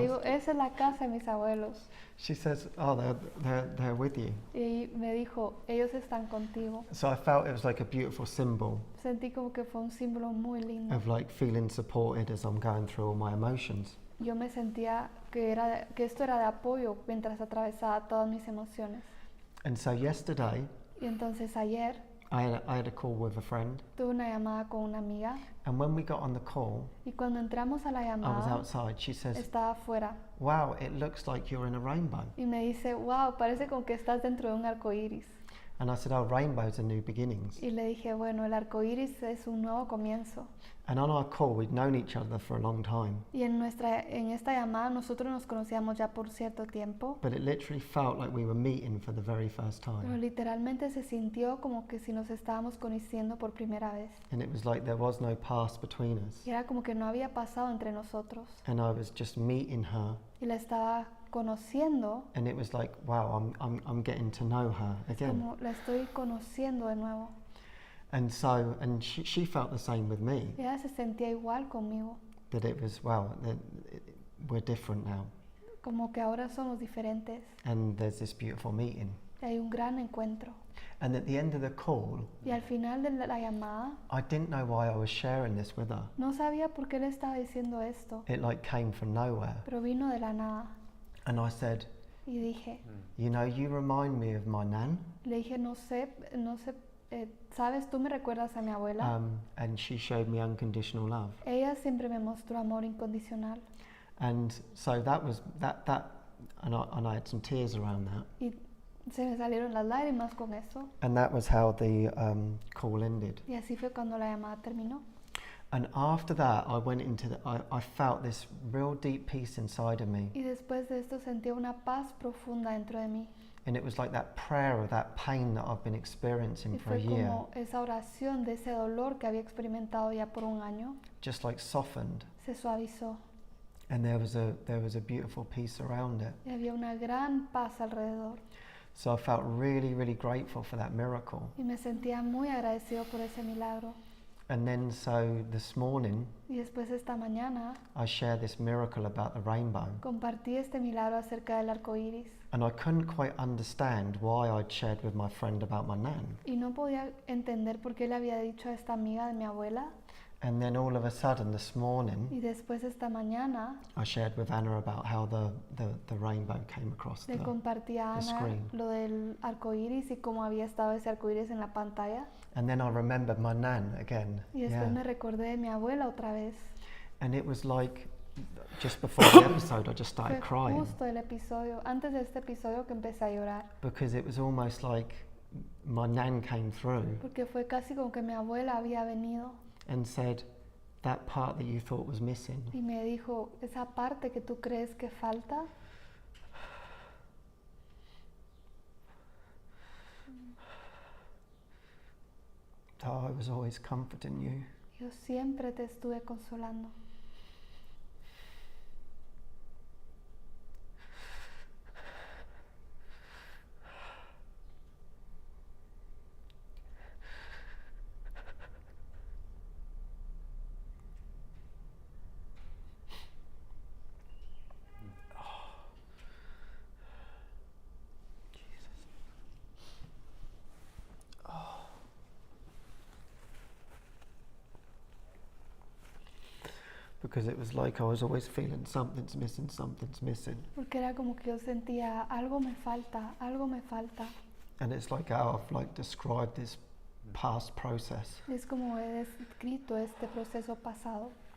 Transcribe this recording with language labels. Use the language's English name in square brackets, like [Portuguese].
[Spanish] digo, esa es la casa de mis abuelos. [English] She says, "Oh, they're with you." [Spanish] Y me dijo, ellos están contigo. [English] So I felt it was like a beautiful symbol [Spanish] Sentí como que fue un símbolo muy lindo. [English] of like feeling supported as I'm going through all my emotions. [Spanish] Yo me sentía que esto era de apoyo mientras atravesaba todas mis emociones. [English] And so yesterday, [Spanish] Y entonces ayer [English] I had a call with a friend, [Spanish] tuve una llamada con una amiga [English] and when we got on the call, [Spanish] y cuando entramos a la [English] I was [Spanish] llamada [English] outside. She says, [Spanish] estaba afuera [English] "Wow, it looks like you're in a rainbow." [Spanish] y me dice, wow, parece como que estás dentro de un arco iris. [English] And I said, "Oh, rainbows are new beginnings." [Spanish] Y le dije, bueno, el arco iris es un nuevo comienzo. [English] And on our call, we'd known each other for a long time, [Spanish] Y en esta llamada nosotros nos conocíamos ya por cierto tiempo, [English] but it literally felt like we were meeting for the very first [Spanish] pero [English] time. [Spanish] literalmente se sintió como que si nos estábamos conociendo por primera vez. [English] And it was like there was no past between us. [Spanish] Y era como que no había pasado entre nosotros. [English] And I was just meeting her, [Spanish] Y la estaba conociendo, [English] and it was like, wow, I'm getting to know her again. [Spanish] como la estoy conociendo de nuevo. [English] And so, and she felt the same with me, [Spanish] Y ella se sentía igual conmigo, [English] that it was, wow, we're different now. [Spanish] como que ahora somos diferentes. [English] And there's this beautiful meeting. [Spanish] Y hay un gran encuentro. [English] And at the end of the call, [Spanish] Y al final de la llamada, [English] I didn't know why I was sharing this with her. [Spanish] no sabía por qué le estaba diciendo esto, [English] It like came from nowhere. [Spanish] pero vino de la nada. [English] And I said, [Spanish] Y dije, [English] you know, you remind me of my nan. [Spanish] le dije, no sé, sabes, tú me recuerdas a mi abuela. [English] And she showed me unconditional love. [Spanish] Ella siempre me mostró amor incondicional. [English] And so that was that and I had some tears around that. [Spanish] Y se me salieron las lágrimas con eso. [English] And that was how the call ended. [Spanish] Y así fue cuando la llamada terminó. [English] And after that, I went into I felt this real deep peace inside of me. [Spanish] Y después de esto sentí una paz profunda dentro de mí. [English] And it was like that prayer of that pain that I've been experiencing [Spanish] Y [English] for a [Spanish] fue [English] year, [Spanish] como esa oración de ese dolor que había experimentado ya por un año, [English] just like softened. [Spanish] se suavizó. [English] And there was a beautiful peace around it. [Spanish] Y había una gran paz alrededor. [English] So I felt really, really grateful for that miracle. [Spanish] Y me sentía muy agradecido por ese milagro. [English] And then so this morning, [Spanish] Y después esta mañana [English] I shared this miracle about the rainbow. [Spanish] compartí este milagro acerca del arco iris. [English] And I couldn't quite understand why I'd shared with my friend about my nan. [Spanish] Y no podía entender por qué le había dicho a esta amiga de mi abuela. [English] And then all of a sudden this morning, [Spanish] Y después esta mañana [English] I shared with Anna about how the rainbow came across [Spanish] le compartí a [English] the [Spanish] Ana [English] screen. [Spanish] lo del arco iris y cómo había estado ese arco iris en la pantalla. [English] And then I remembered my nan again. [Spanish] Y después me recordé de mi abuela otra vez. [English] And it was like, just before the episode, I just started [Spanish] Fue [English] crying. [Spanish] justo el episodio, antes de este episodio que empecé a llorar. [English] Because it was almost like my nan came through [Spanish] Porque fue casi como que mi abuela había venido [English] and said, that part that you thought was missing, [Spanish] y me dijo, esa parte que tú crees que falta, [English] I was always comforting you. [Spanish] yo siempre te estuve consolando. [English] Because it was like I was always feeling something's missing. [Spanish] Porque era como que yo sentía, algo me falta, algo me falta. [English] And it's like how I've like described this past process. [Spanish] Y es como he descrito este proceso pasado.